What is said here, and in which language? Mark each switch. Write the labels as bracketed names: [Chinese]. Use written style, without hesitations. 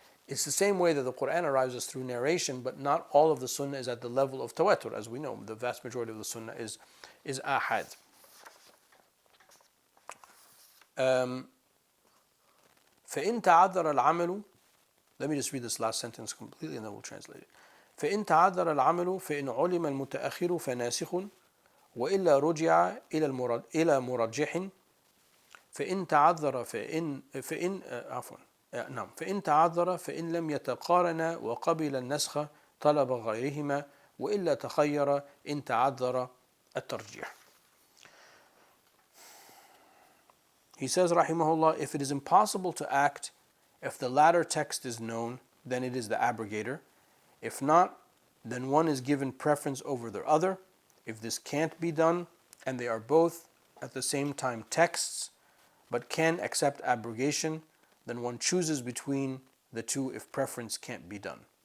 [English] It's the same way that the Quran arrives us through narration, but not all of the Sunnah is at the level of tawatur, as we know. The vast majority of the Sunnah is ahad. [Arabic] فإن تعذر العمل. [English] Let me just read this last sentence completely and then we'll translate it. [Arabic] فإن تعذر العمل فإن علم المتأخر فناسخ وإلا رجع إلى مرجح فإن تعذر فإن عفوا نعم فإن تعذر فإن لم يتقارن وقبل النسخ طلب غيرهما وإلا تخير إن تعذر الترجيح. [English] He says rahimahullah, if it is impossible to act, if the latter text is known, then it is the abrogator. If not, then one is given preference over the other. If this can't be done, and they are both at the same time texts, but can accept abrogation, then one chooses between the two if preference can't be done.